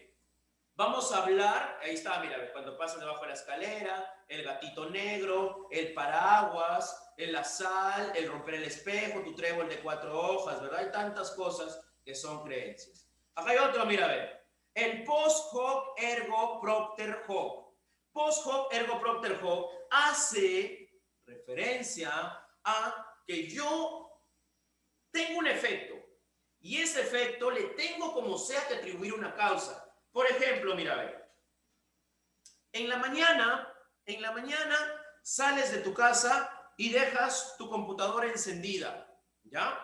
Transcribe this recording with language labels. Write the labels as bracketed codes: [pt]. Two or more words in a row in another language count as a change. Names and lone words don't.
[es] Vamos a hablar, ahí está, mira, cuando pasas debajo de la escalera, el gatito negro, el paraguas, la sal, el romper el espejo, tu trébol de 4 hojas, ¿verdad? Hay tantas cosas que son creencias. Acá hay otro, mira, a ver. [la] El post hoc ergo propter hoc. Post hoc ergo propter hoc [es] hace referencia a que yo tengo un efecto y ese efecto le tengo como sea que atribuir una causa. Por ejemplo, mira, a ver, en la mañana sales de tu casa y dejas tu computadora encendida, ¿ya?